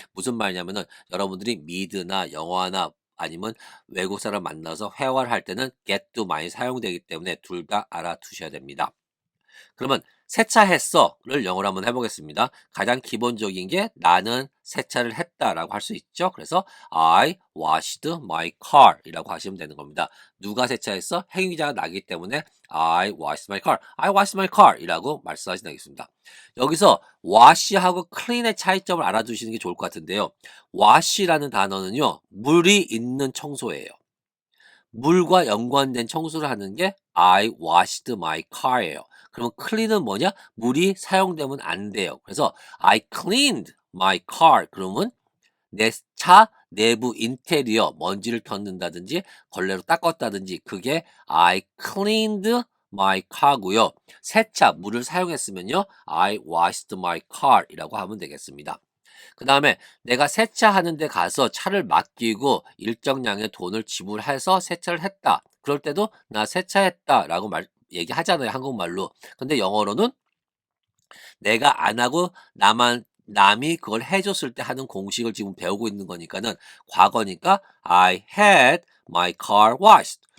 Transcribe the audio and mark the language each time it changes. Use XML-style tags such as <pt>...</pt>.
<ko>무슨 말이냐면은 여러분들이 미드나 영어나 아니면 외국 사람 만나서 회화를 할 때는 get도 많이 사용되기 때문에 둘 다 알아두셔야 됩니다. 그러면 세차했어를 영어로 한번 해보겠습니다. 가장 기본적인 게 나는 세차를 했다라고 할 수 있죠. 그래서</ko> <en>I washed my car</en> <ko>이라고 하시면 되는 겁니다. 누가 세차했어? 행위자가 나기 때문에</ko> <en>I washed my car, I washed my car</en> <ko>이라고 말씀하시면 되겠습니다. 여기서 wash하고 clean의 차이점을 알아두시는 게 좋을 것 같은데요. wash라는 단어는요, 물이 있는 청소예요. 물과 연관된 청소를 하는 게</ko> <en>I washed my car</en> <ko>예요. 그러면 clean은 뭐냐? 물이 사용되면 안 돼요.</ko> <en>그래서 I cleaned my car.</en> <ko>그러면 내 차 내부 인테리어 먼지를 털는다든지 걸레로 닦았다든지 그게</ko> <en>I cleaned my car</en> <ko>고요. 세차 물을 사용했으면요.</ko> <en>I washed my car이라고 하면 되겠습니다.</en> <ko>그 다음에 내가 세차하는 데 가서 차를 맡기고 일정량의 돈을 지불해서 세차를 했다. 그럴 때도 나 세차했다라고 얘기하잖아요. 한국말로. 근데 영어로는 내가 안 하고 남이 그걸 해줬을 때 하는 공식을 지금 배우고 있는 거니까는 과거니까</ko> <en>I had my car washed.</en>